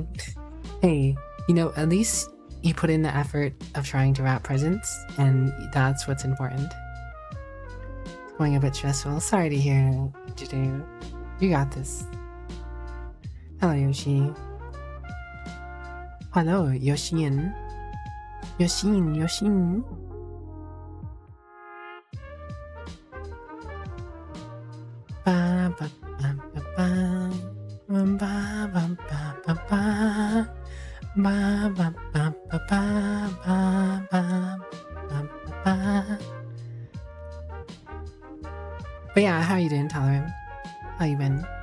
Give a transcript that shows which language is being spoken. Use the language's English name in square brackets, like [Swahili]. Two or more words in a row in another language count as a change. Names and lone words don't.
[English] Hey, you know, at least you put in the effort of trying to wrap presents, and that's what's important. It's going a bit stressful. Sorry to hear, Jiddu. You got this. Hello, Yoshi. Hello, Yoshin. Yoshin. Ba ba ba ba ba ba ba ba ba ba ba ba ba ba ba. But yeah, how you doing, Talarim? How you been?